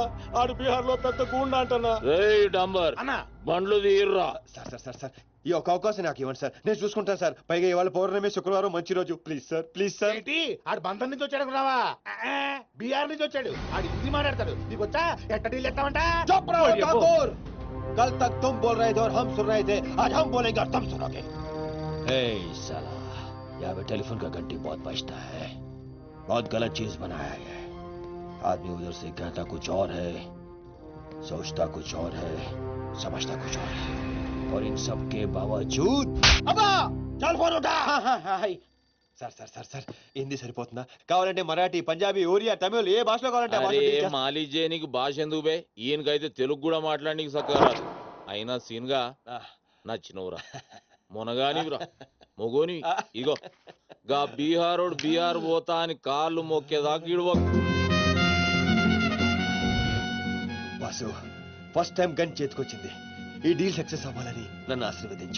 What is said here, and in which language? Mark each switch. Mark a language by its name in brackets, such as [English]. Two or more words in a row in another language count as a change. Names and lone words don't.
[Telugu] ఆడు బీహార్ లో పెద్ద గూండా అంటన్నా. డాంబర్ బండ్లు తీర్రా. సార్ సార్ సార్ సార్ ఈ ఒక అవకాశం నాకు ఇవ్వండి సార్, నేను చూసుకుంటాను సార్. పైగా ఇవాళ పౌర్ణమి, శుక్రవారం మంచి రోజు. ప్లీజ్ సార్, ప్లీజ్ సార్. ఆడు బంధం నుంచి వచ్చాడు రావా? బీహార్ నుంచి వచ్చాడు. ఆడు హిందీ మాట్లాడతాడు. నీకు వచ్చా? ఎట్ట డీల్ ఎత్తామంటా? [Hindi] कल तक तुम बोल रहे थे और हम सुन रहे थे, आज हम बोलेंगे और तुम सुनोगे। साला यहाँ पे टेलीफोन का घंटी बहुत बजता है, बहुत गलत चीज बनाया है। आदमी उधर से कहता कुछ और है, सोचता कुछ और है, समझता कुछ और है, और इन सब के बावजूद अब्बा चल फोन उठा। [Telugu] సార్ సార్ సార్ సార్ హిందీ సరిపోతుందా? కావాలంటే మరాఠీ, పంజాబీ, ఒరియా, తమిళ్ ఏ భాషలో కావాలంటే మాలీ చేయనికి భాష ఎందుకు బే? ఈయనకైతే తెలుగు కూడా మాట్లాడడానికి సక్కరా. అయినా సీన్గా నచ్చినవురా, మొనగానివిరా, మొగోని. ఇగో గా బీహారోడు బీహార్ పోతా అని కాళ్ళు మొక్కేదాకా ఇడవకు. బాసు, ఫస్ట్ టైం గన్ చేతికొచ్చింది. ఈ డీల్ సక్సెస్ అవ్వాలని నన్ను ఆశీర్వదించు.